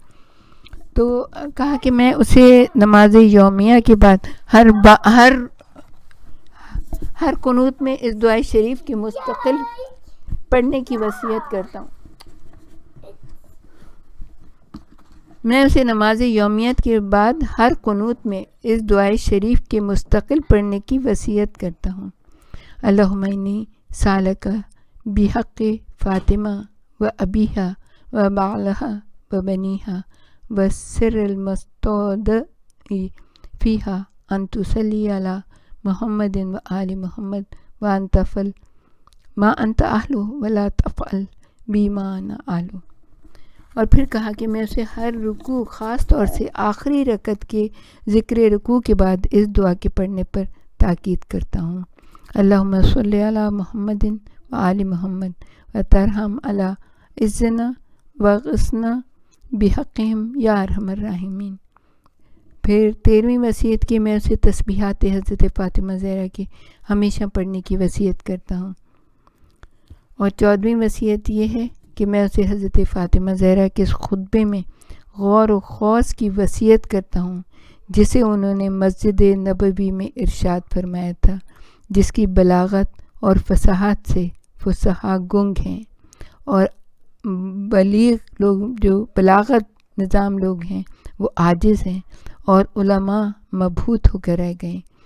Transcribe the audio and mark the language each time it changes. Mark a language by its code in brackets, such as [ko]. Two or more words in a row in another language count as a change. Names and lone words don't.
[ur] تو کہا کہ میں اسے نماز یومیہ کے بعد ہر قنوت میں اس دعائے شریف کی مستقل پڑھنے کی وصیت کرتا ہوں۔ میں اسے نماز یومیت کے بعد ہر قنوت میں اس دعائے شریف کے مستقل پڑھنے کی وصیت کرتا ہوں۔ [ar] اللہم انی سالک بحق فاطمہ و ابیہا و بعلہا و بنیہا و سر المستودع فیہا ان تصلی علی محمد و آل محمد و ان تفعل ما انت اہلہ ولا تفعل بی ما انا اہلہ۔ [ur] اور پھر کہا کہ میں اسے ہر رکوع، خاص طور سے آخری رکعت کے ذکر رکوع کے بعد اس دعا کے پڑھنے پر تاکید کرتا ہوں۔ [ar] اللہم صلی علی محمد و آل محمد و ترحم علی عزنا و غصنا بحقہم یا ارحم الراحمین۔ [ur] پھر 13ویں وصیت کی میں اسے تسبیحات حضرت فاطمہ زہرا کی ہمیشہ پڑھنے کی وصیت کرتا ہوں، اور 14ویں وصیت یہ ہے کہ میں اسے حضرت فاطمہ زہرا کے اس خطبے میں غور و خوض کی وصیت کرتا ہوں جسے انہوں نے مسجد نبوی میں ارشاد فرمایا تھا، جس کی بلاغت اور فصاحت سے فصحاء گنگ ہیں، اور بلیغ لوگ جو بلاغت نظام لوگ ہیں وہ عاجز ہیں، اور علماء مبہوت ہو کر رہ گئے۔